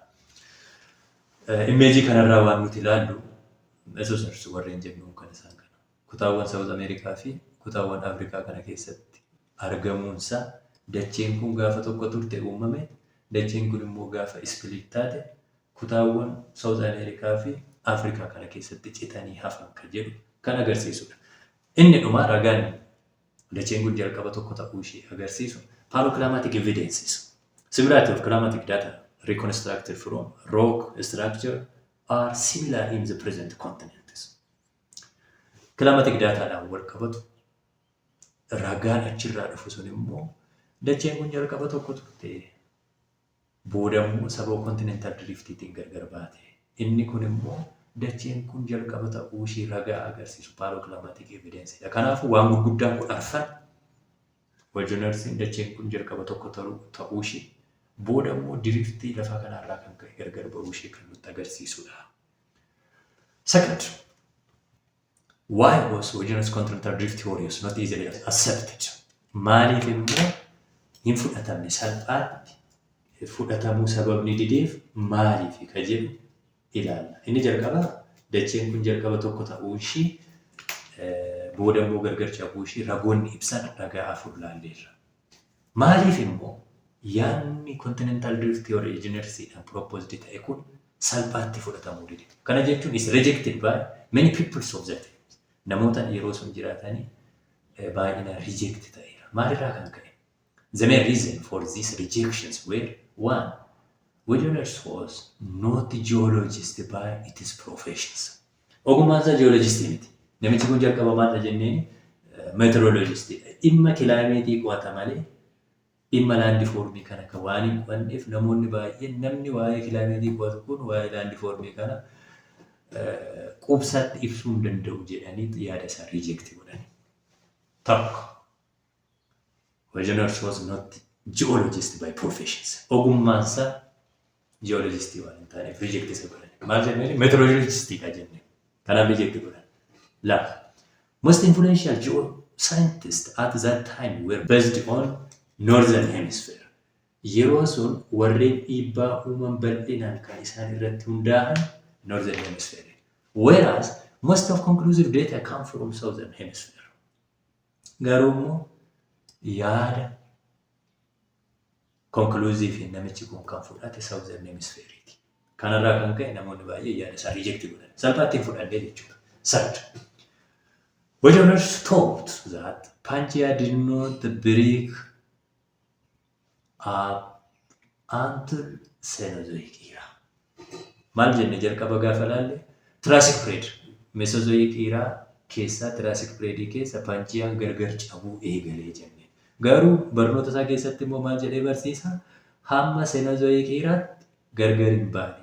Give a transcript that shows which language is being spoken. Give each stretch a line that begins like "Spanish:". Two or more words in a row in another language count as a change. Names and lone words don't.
Oromo: Imeejii kanarraa waan nuti ilaallu Mesosaurs warreen jennuun kan isaan kana kutaawwan South America fi kutaawwan Afrikaa kana keessatti argamuunsaa dacheen kun gaafa tokko turte uumame dacheen kun immoo gaafa split taate kutaawwan South America fi Afrikaa kana keessatti citanii hafan kan jedhu kan agarsiisudha. Inni dhuma ragaan dacheen kun jalqaba tokko ta'uu ishee agarsiisu
English: paleoclimatic evidences. Similarity of climatic data reconstructed from rock structure are similar in the present continents. Climatic data
Oromo: dhaan wal qabatu ragaan achirraa dhufu sun immoo dacheen kun jalqaba tokko turte boodammoo sababa Continental Driftiitiin gargar baate. Inni kun immoo dacheen kun jalqaba ta'uu ishee ragaa agarsiisu
English: paleoclimatic evidence.
Oromo: Kanaafuu waan gurguddaan kun arfan wajjinarsiin dacheen kun jalqaba tokko ta'uu ishee boodammoo driftii lafa kanarraa kan ka'e gargar ba'uu ishee kan nutti agarsiisudha.
English: Second, why was Original Continental Drift theories not easily accepted?
Oromo: Maaliif immoo hin fudhatamne salphaatti fudhatamuu sababni dideef maaliif ka jedhu ilaalla. Inni jalqaba dacheen kun jalqaba tokko ta'uu ishee boodammoo gargar cabuu ishee ragoonni ibsan ragaa afur laalleerra. Maaliif immoo yaanni Continental Drift theory engineersiidhaan proposed ta'e kun salphaatti fudhatamuu dide. Kana jechuun
English: is rejected by many people of the time.
Oromo: Namoota yeroo sun jiraatanii baay'inaan reject ta'eera. Maalirraa kan ka'e?
English: The main reason for these rejections were one, Williams was not a geologist by its professions.
Oromo: Ogummaan isaa geologist miti. Namichi kun jalqaba maal jenneen meteorologist. Dhimma kilaameetii qo'ata malee dhimma laandifoormii kana kan waan hin qo'anneef namoonni baay'een namni waa'ee kilaameetii qo'atu kun waa'ee laandifoormii kana qubsatti ibsuu hin danda'u jedhanii yaada isaa reject godhani. Tokko.
English: Williams was not geologist by professions.
Oromo: Ogummaan isaa geologistii waan hin taaneef reject isa godhani. Maal jenneen meteorologistii ka jenneen. Kanaaf reject godhani. Lama.
English: Most influential geoscientists at that time were based on Northern Hemisphere.
Oromo: Yeroo sun warreen dhiibbaa uuman bal'inaan kan isaan irratti hundaa'an Northern Hemisphere.
English: Whereas most of conclusive data come from Southern Hemisphere.
Oromo: Garuu immoo yaada conclusive namichi kun kan fudhate Southern Hemisphere. Kanarraa kan ka'e namoonni baay'ee yaada isaa reject godhan. Salphaatti fudhannee jechuudha.
English: Third, Williams thought that Pangaea did not break up until Cenozoic era.
Oromo: Maal jenne jalqaba gaafa laalle Triassic period Mesozoic era keessa Triassic period keessa Pangaeaan gargar cabuu eegalee jenne. Garuu barnoota isaa keessatti immoo maal jedhee barsiisa hamma Cenozoic eraatti gargar hin baane.